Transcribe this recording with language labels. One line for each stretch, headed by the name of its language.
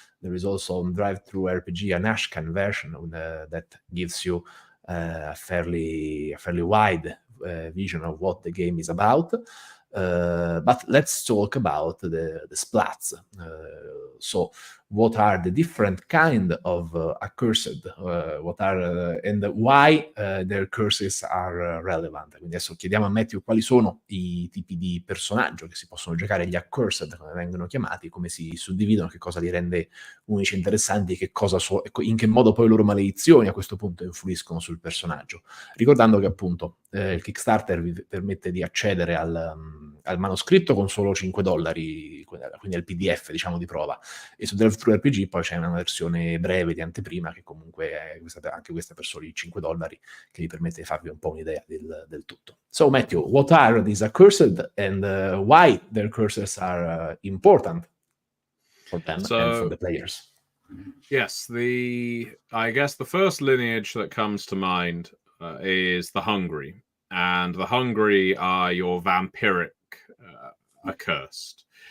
English: There is also Drive-Thru RPG, an Ashcan version that gives you a fairly wide vision of what the game is about. But let's talk about the splats. So, what are the different kind of accursed? What are and why their curses are relevant?
Italian: Quindi adesso chiediamo a Matthew quali sono i tipi di personaggio che si possono giocare, gli accursed, come vengono chiamati, come si suddividono, che cosa li rende unici e interessanti, in che modo poi le loro maledizioni a questo punto influiscono sul personaggio. Ricordando che appunto il Kickstarter vi permette di accedere al manoscritto con solo $5, quindi al PDF, diciamo, di prova, e su Drive-Thru RPG poi c'è una versione breve di anteprima che comunque è anche questa per soli $5, che vi permette di farvi un po' un'idea del tutto.
English: So Matthew, what are these accursed and why their curses are important for them and for the players? Yes, I guess the first lineage that comes to mind is the Hungry, and the Hungry are your vampiric accursed.